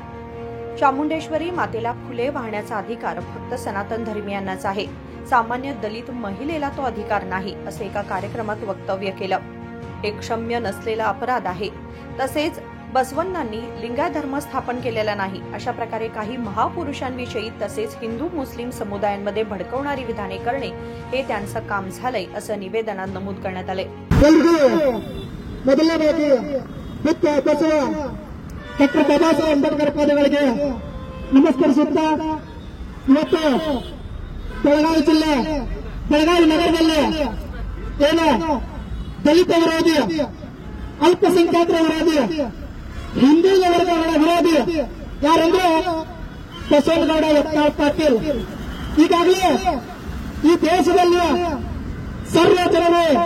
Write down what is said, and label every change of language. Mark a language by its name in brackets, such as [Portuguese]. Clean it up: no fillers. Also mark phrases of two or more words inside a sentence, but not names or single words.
[Marathi] चामुंडेश्वरी मातेला फुले वाहण्याचा अधिकार फक्त सनातन धर्मीयांनाच आहे, सामान्य दलित महिलेला तो अधिकार नाही, असे एका कार्यक्रमात वक्तव्य केलं। हे क्षम्य नसलेला अपराध आहे। तसेच बसवण्णांनी लिंगायत धर्म स्थापन केलेला नाही, अशा प्रकारे काही महापुरुषांविषयी तसेच हिंदू मुस्लिम समुदायांमध्ये भडकवणारी विधाने करणे हे त्यांचं काम झालंय, असं निवेदनात नमूद करण्यात आले। [Kannada] ಮೊದಲನೇದಾಗಿ ಬಸವ ಡಾಕ್ಟರ್ ಬಾಬಾ ಸಾಹೇಬ್ ಅಂಬೇಡ್ಕರ್ ಪಾದಗಳಿಗೆ ನಮಸ್ಕರಿಸುತ್ತಾ ಇವತ್ತು ಬೆಳಗಾವಿ ಜಿಲ್ಲೆ ಬೆಳಗಾವಿ ನಗರದಲ್ಲಿ ಏನು ದಲಿತ ವಿರೋಧಿ ಅಲ್ಪಸಂಖ್ಯಾತರ ವಿರೋಧಿ ಹಿಂದೂ ವರ್ಗಗಳ ವಿರೋಧಿ ಯಾರೆಂದ್ರೆ ಬಸವನಗೌಡ ಯತ್ನಾಳ್ ಪಾಟೀಲ್ ಈಗಾಗಲೇ ಈ ದೇಶದಲ್ಲಿ ಸರ್ವ ಜನರು